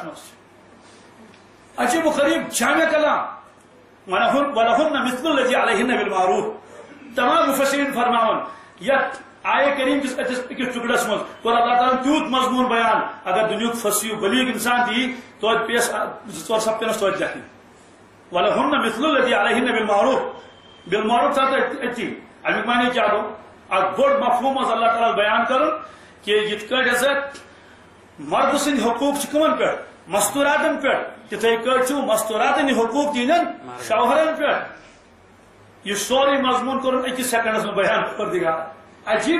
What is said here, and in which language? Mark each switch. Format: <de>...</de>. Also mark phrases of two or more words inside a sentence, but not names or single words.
<ks>منٛز عجیب و غریب جامع کلام</ks> <ar>ولہن مثل الذی علیہن بالمعروف</ar> <ks>تمام مفسرین فرماون یتھ آیے کریم کس أکِس ٹُکڑس منٛز کوٚر اللہ تعالیٰ تیوٗت مضموٗن بیان اگر دُنیُک فصیح بلیغ انسان تہِ توتہِ پیس 2 صف پیٚنس توتہِ لیکھٕنۍ</ks> <ar>ولہن مثل الذی علیہن بالمعروف</ar> <ks>تھا أتی امیُک معنی کیا گوٚو اکھ بوٚڑ مفہوم اوس اللہ تعالیٰ بیان کرُن کہ یِتھ کٲٹھۍ ہسا مرد سٕنٛدۍ حقوٗق چھِ کٕمن پٮ۪ٹھ مستوٗراتن پٮ۪ٹھ تِتھٕے کٲٹھۍ چھُ مستوٗراتن یہِ حقوٗق تِہنٛدٮ۪ن شوہرن پٮ۪ٹھ یہ سورُے مضموٗن کوٚرُن أکِس سیکنڈس منٛز بیان پروردگار عجیب</ks>